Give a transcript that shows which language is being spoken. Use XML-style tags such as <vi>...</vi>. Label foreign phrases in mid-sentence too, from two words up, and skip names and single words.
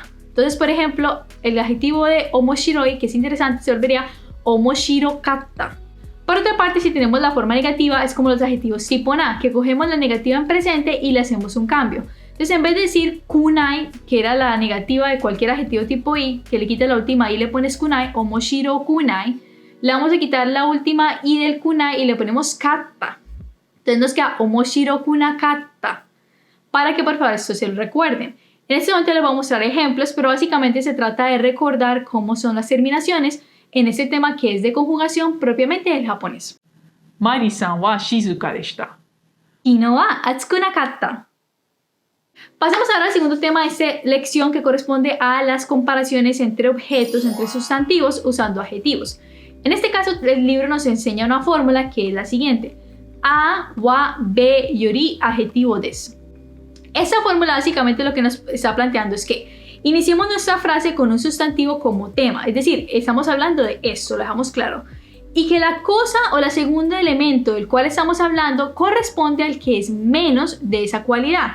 <es>Entonces, por ejemplo, el adjetivo de omoshiroi, que es interesante, se volvería</es> <ja>面白かった.</ja> <es>Por otra parte, si tenemos la forma negativa, es como los adjetivos tipo na, que cogemos la negativa en presente y le hacemos un cambio. Entonces, en vez de decir kunai, que era la negativa de cualquier adjetivo tipo i, que le quitas la última i y le pones kunai,</es> <ja>面白くない,</ja> <es>le vamos a quitar la última i del kunai y le ponemos katta. Entonces nos queda</es> <ja>面白くなかった,</ja> <es>para que por favor esto se lo recuerden. En este momento les voy a mostrar ejemplos, pero básicamente se trata de recordar cómo son las terminaciones en este tema que es de conjugación propiamente del japonés.</es> <ja>マリさんは静かでした. 昨日は暑くなかった.</ja> <es>Pasemos ahora al segundo tema de esta lección, que corresponde a las comparaciones entre objetos, entre sustantivos, usando adjetivos. En este caso, el libro nos enseña una fórmula que es la siguiente:</es> <ja>AはBより</ja> <es>adjetivo desu. Esta fórmula básicamente lo que nos está planteando es que iniciemos nuestra frase con un sustantivo como tema, es decir, estamos hablando de esto, lo dejamos claro, y que la cosa o la segunda elemento del cual estamos hablando corresponde al que es menos de esa cualidad.</es>